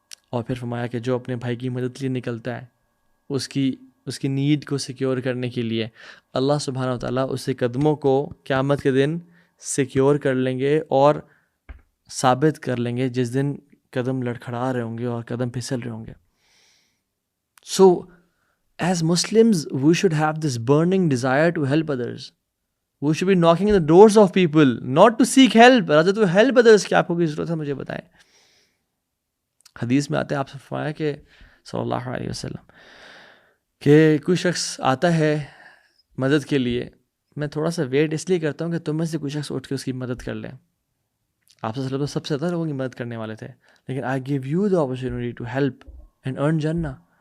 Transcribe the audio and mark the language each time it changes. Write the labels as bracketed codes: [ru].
[ur] اور پھر فرمایا کہ جو اپنے بھائی کی مدد کے لیے نکلتا ہے، اس کی نیڈ کو سیکیور کرنے کے لیے، اللہ سبحانہ و تعالیٰ اس کے قدموں کو قیامت کے دن سیکیور کر لیں گے اور ثابت کر لیں گے جس دن قدم لڑکھڑا رہے ہوں گے اور قدم پھسل رہے ہوں گے. [en] So as Muslims we should have this burning desire to help others. We should be knocking on the doors of people not to seek help, rather to help others. [ur] کہ آپ کو کی ضرورت ہے مجھے بتائیں. حدیث میں آتا ہے، آپ سے فرمایا کہ صلی اللہ علیہ وسلم کہ کوئی شخص آتا ہے مدد کے لیے، میں تھوڑا سا ویٹ اس لیے کرتا ہوں کہ تم میں سے کوئی شخص اٹھ کے اس کی مدد کر لیں. آپ سے سب سے زیادہ لوگوں کی مدد کرنے والے تھے، لیکن [en] I give you the opportunity to help and earn Jannah.